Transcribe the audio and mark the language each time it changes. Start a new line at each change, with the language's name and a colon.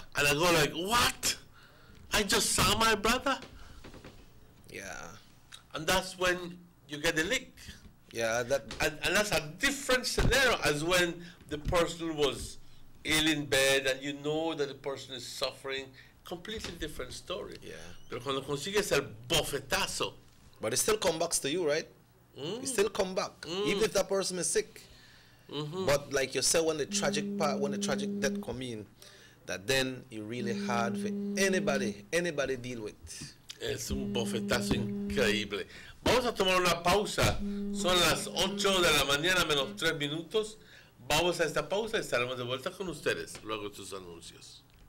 English: And I go like, what? I just saw my brother. Yeah. And that's when you get the lick. Yeah, and that's a different scenario as when the person was ill in bed and you know that the person is suffering. Completely different story. Yeah.
Spanish: Pero cuando consigues el bofetazo.
English: But it still comes back to you, right? It still come back, even if that person is sick. But like you said, when the tragic death come in, that then it's really hard for anybody deal with.
Spanish: Es un bofetazo increíble. Vamos a tomar una pausa. Son las 8 de la mañana menos 3 minutos. Vamos a esta pausa y estaremos de vuelta con ustedes luego de sus anuncios.